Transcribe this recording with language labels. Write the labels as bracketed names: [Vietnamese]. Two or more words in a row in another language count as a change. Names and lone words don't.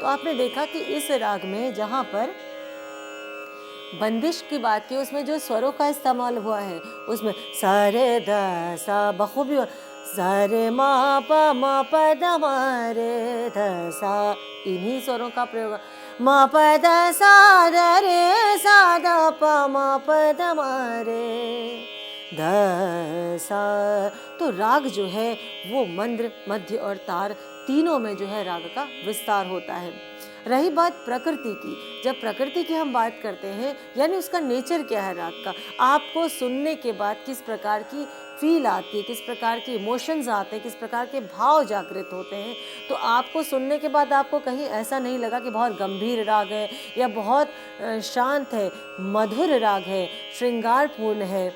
[Hindi] आपने देखा कि इस राग में जहाँ पर बंदिश की बात की, उसमें जो स्वरों का इस्तेमाल हुआ है, उसमें सारे द सा बखूबी, सारे मा प द मा रे ध सा, इन्हीं स्वरों का प्रयोग, मा प द सा द रे सा द प मा प द मा रे ध सा। तो राग जो है वो मंद्र, मध्य और तार तीनों में जो है राग का विस्तार होता है। रही बात प्रकृति की, जब प्रकृति की हम बात करते हैं, यानी उसका नेचर क्या है राग का, आपको सुनने के बाद किस प्रकार की फील आती है, किस प्रकार के इमोशंस आते हैं, किस प्रकार के भाव जागृत होते हैं, तो आपको सुनने के बाद आपको कहीं ऐसा नहीं लगा कि बहुत गंभीर राग है या बहुत शांत है, मधुर राग है, श्रृंगारपूर्ण है।